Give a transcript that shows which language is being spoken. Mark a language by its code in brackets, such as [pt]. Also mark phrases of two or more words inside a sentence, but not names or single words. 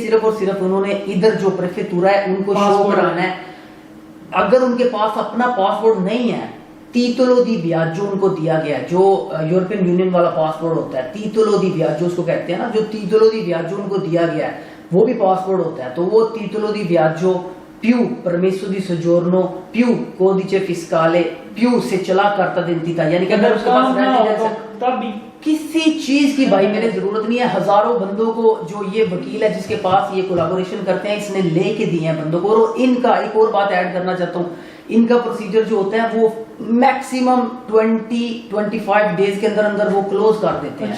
[ur] اس کے لیے صرف اور صرف انہوں نے ادھر جو پریفیکچورا ہے ان کو شو کرانا ہے، اگر ان کے پاس اپنا پاسپورٹ نہیں ہے, [it] titolo di viaggio [ur] جو ان کو دیا گیا ہے، جو یورپین یونین والا پاسپورٹ ہوتا ہے, [it] titolo di viaggio [ur] جو اس کو کہتے ہیں نا، جو [it] titolo di viaggio [ur] جو ان کو دیا گیا ہے وہ بھی پاسپورٹ ہوتا ہے. تو وہ [it] titolo di viaggio जो più permesso di soggiorno più codice fiscale più se ce l'ha carta d'identità, [ur] یعنی کہ اگر اس کے پاس ریزیڈنس تب بھی کسی چیز کی بھائی میرے ضرورت نہیں ہے۔ ہزاروں بندوں کو جو یہ وکیل ہے جس کے پاس یہ کولیبوریشن کرتے ہیں، اس نے لے کے دیے ہیں بندوں کو. اور ان کا ایک اور بات ایڈ کرنا چاہتا ہوں، ان کا پروسیجر جو ہوتا ہے وہ میکسیمم 20-25 ڈیز کے اندر اندر وہ کلوز کر دیتے ہیں.